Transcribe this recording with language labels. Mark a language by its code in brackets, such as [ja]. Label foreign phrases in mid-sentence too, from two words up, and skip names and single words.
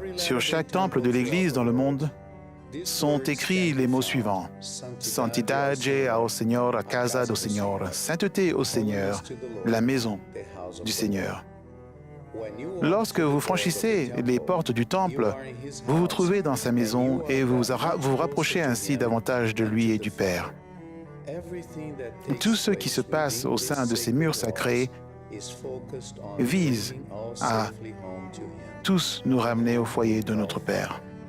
[fr] Sur chaque temple de l'Église dans le monde sont écrits les mots suivants. [pt] Santidade ao Senhor, a casa do Senhor. [fr] Sainteté au Seigneur, la maison du Seigneur. Lorsque vous franchissez les portes du temple, vous vous trouvez dans sa maison et vous vous rapprochez ainsi davantage de lui et du Père. Tout ce qui se passe au sein de ces murs sacrés vise à tous nous ramener au foyer de notre Père.